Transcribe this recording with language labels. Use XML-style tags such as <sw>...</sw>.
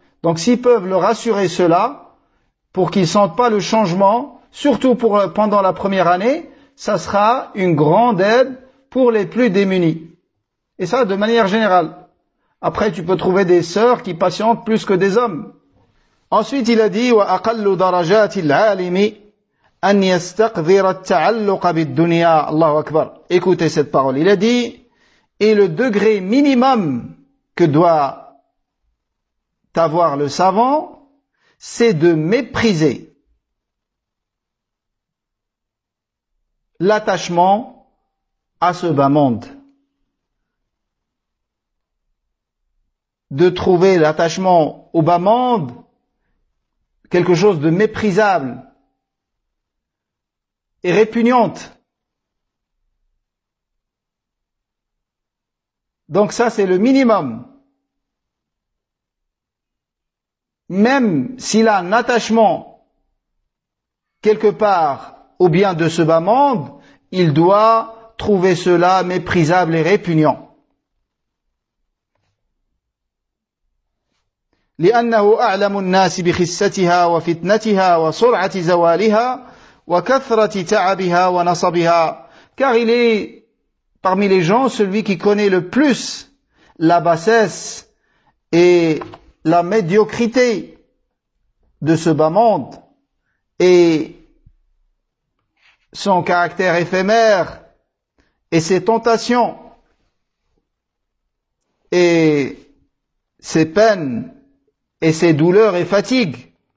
<fr>Donc s'ils peuvent leur assurer cela pour qu'ils ne sentent pas le changement, surtout pour pendant la première année, ça sera une grande aide pour les plus démunis. Et ça de manière générale. Après, tu peux trouver des sœurs qui patientent plus que des hommes. Ensuite, il a dit</fr> <ar>« وَأَقَلُّ دَرَجَاتِ الْعَالِمِ أَنْ يَسْتَقْذِرَ التَّعَلُّقَ بِالدُّنِيَا اللَّهُ أَكْبَرُ »</ar> <fr>Écoutez cette parole. Il a dit « Et le degré minimum que doit t'avoir le savant, c'est de mépriser l'attachement à ce bas monde. » De trouver l'attachement au bas monde quelque chose de méprisable et répugnante. Donc ça, c'est le minimum. Même s'il a un attachement quelque part au bien de ce bas monde, il doit trouver cela méprisable et répugnant.</fr> <ar>لأنه أعلم الناس بخستها وفتنتها وسرعة زوالها وكثرة تعبها ونصبها.</ar> <fr>Car il est parmi les gens celui qui connaît le plus la bassesse et la médiocrité de ce bas monde et son caractère éphémère et ses tentations et ses peines et ses douleurs et fatigues.</fr>